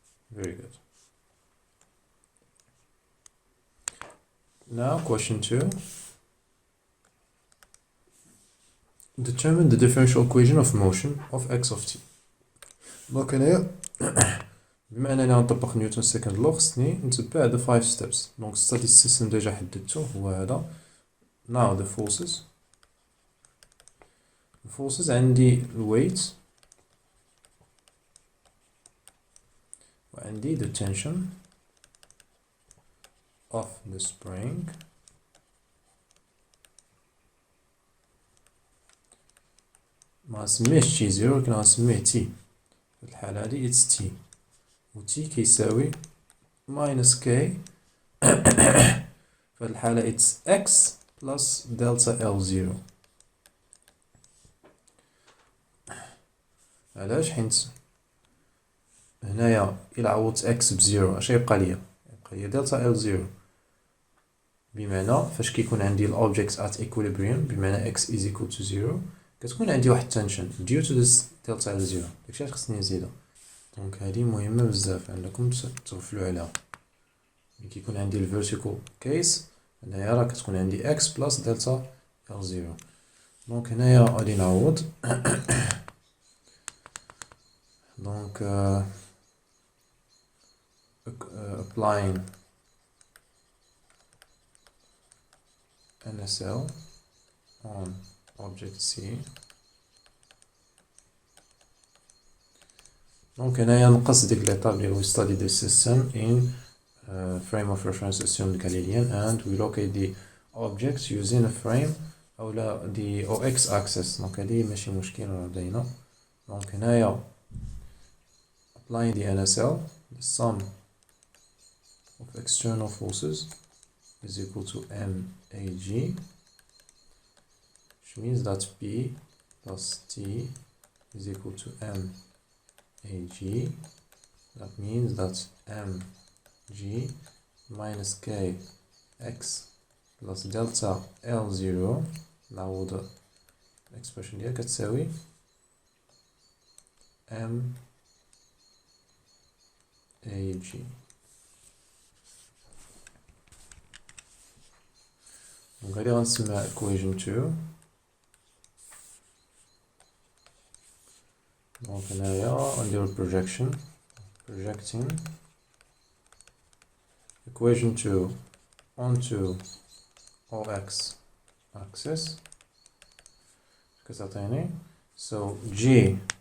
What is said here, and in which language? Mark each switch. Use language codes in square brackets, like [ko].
[en] Very good. Now question 2. Determine the differential equation of motion of x of t. [ar] دونك هنايا بما اننا نطبق نيوتن سكند لو خصني نتبع [en] the 5 steps. [ar] دونك study system ديجا حددته هو هذا. [en] Now the forces عندي weight وعندي the tension of the spring [ar] ما نسميهش تي زيرو ولكن غنسميه تي في الحالة هادي it's t و t كيساوي minus k في الحالة [en] it's x plus delta L0. [ar] علاش؟ حيت هنايا إلا عوضت x بزيرو اش يبقى ليا؟ يبقى ليا delta L0 بمعنى فاش كيكون عندي الأوبجيكت at equilibrium بمعنى x is equal to 0 كتكون عندي واحد [en] tension due to this delta L0 [ar] داكشي خصني نزيدها. دونك هادي مهمة بزاف عندكم تغفلوا عليها. ملي كيكون عندي الفيرتيكال كيس هنايا راه كتكون عندي x plus delta L0. دونك هنايا غادي نعوض دونك [en] applying NSL on object C. [ar] دونك هنايا نقص ديك ليطاب اللي هو [en] study the system in frame of reference assumed Galilean and we locate the objects using a frame أولا the OX axis. [ar] دونك هادي ماشي مشكل راه باينة. دونك هنايا [en] applying the NSL the sum of external forces is equal to MAG, which means that P plus T is equal to MAG. That means that MG minus K X plus delta L0 [ar] نعوض الإكسبريشن ديالها كتساوي [en] MAG. [ar] غادي غنسميها equation 2 دونك هنايا نديرو [en] projection projecting equation 2 onto OX axis كتعطيني so G